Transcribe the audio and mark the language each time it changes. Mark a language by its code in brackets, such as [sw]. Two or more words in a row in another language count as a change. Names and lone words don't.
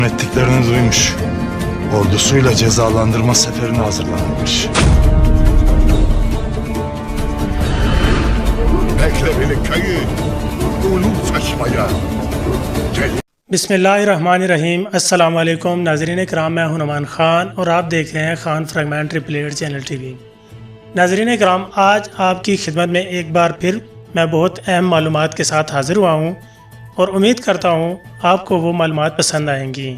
[tr] Ettiklerini duymuş. Ordusuyla cezalandırma seferine hazırlanmış. Bekle beni kayı. Ulum saçmaya. [ar] بسم الله الرحمن الرحيم السلام علیکم [ur] ناظرین کرام، میں ہوں نعمان خان اور آپ دیکھ رہے ہیں خان فریگمنٹری پلیئر چینل ٹی وی. ناظرین کرام، آج آپ کی خدمت میں ایک بار پھر میں بہت اہم معلومات کے ساتھ حاضر ہوا ہوں اور امید کرتا ہوں آپ کو وہ معلومات پسند آئیں گی.